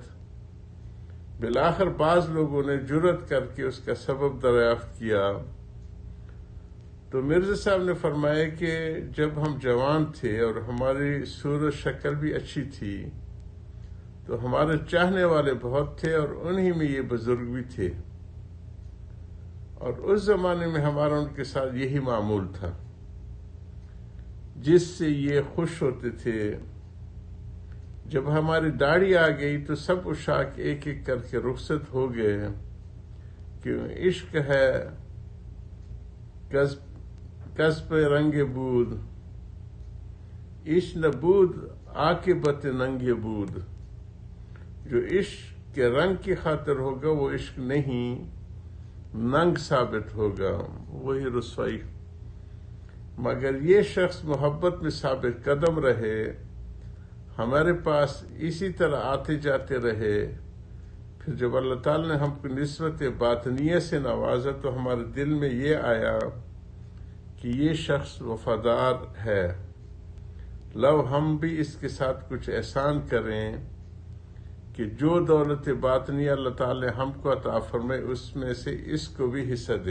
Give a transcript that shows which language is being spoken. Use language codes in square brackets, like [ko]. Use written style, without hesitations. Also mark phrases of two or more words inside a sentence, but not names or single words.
[ur] بالآخر بعض لوگوں نے جرأت کر کے اس کا سبب دریافت کیا تو مرزا صاحب نے فرمایا کہ جب ہم جوان تھے اور ہماری صورت شکل بھی اچھی تھی تو ہمارے چاہنے والے بہت تھے اور انہی میں یہ بزرگ بھی تھے، اور اس زمانے میں ہمارا ان کے ساتھ یہی معمول تھا، جس سے یہ خوش ہوتے تھے۔ جب ہماری داڑھی آ گئی تو سب عشاق ایک ایک کر کے رخصت ہو گئے کہ [fa] عشق ہے کسب رنگ بود، عشق نبود عاقبت ننگ بود۔ [ur] جو عشق کے رنگ کی خاطر ہوگا وہ عشق نہیں، ننگ ثابت ہوگا، وہی رسوائی۔ مگر یہ شخص محبت میں ثابت قدم رہے، ہمارے پاس اسی طرح آتے جاتے رہے، پھر جب اللہ تعالیٰ نے ہم کو نسبت باطنیہ سے نوازا تو ہمارے دل میں یہ آیا کہ یہ شخص وفادار ہے، لو ہم بھی اس کے ساتھ کچھ احسان کریں کہ جو دولت باطنی اللہ تعالی نے ہم کو عطا فرمائے اس میں سے اس کو بھی حصہ دیں۔